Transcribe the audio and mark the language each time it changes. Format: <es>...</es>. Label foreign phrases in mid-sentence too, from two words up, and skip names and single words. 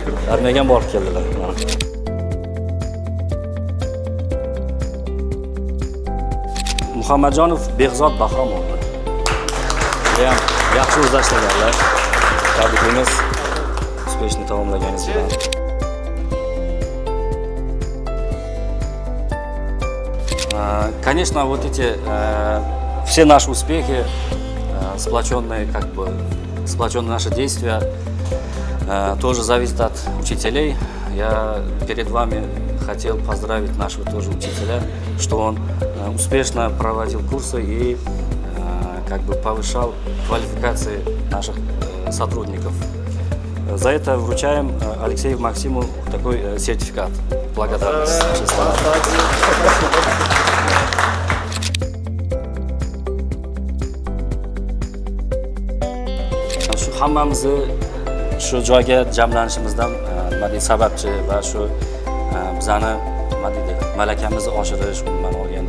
<uz>Armiyaga borib keldilar. Muhammadjonov Behzod Bahrom o'g'li. Ham yaxshi o'zlashtirganlar. Tabriklaymiz. Uspешно tamomlaganingiz bilan.</uz> <ru>Конечно, вот эти все наши успехи, сплоченные наши действия, тоже зависят от учителей. Я перед вами хотел поздравить нашего тоже учителя, что он успешно проводил курсы и повышал квалификации наших сотрудников. За это вручаем Алексею Максиму такой сертификат. Благодарность с нашей стороны.</ru> <uz>Shu hammamizni shu joyga jamlanishimizdan sababchi va shu bizani malakamizni oshirish, umuman olganda</uz>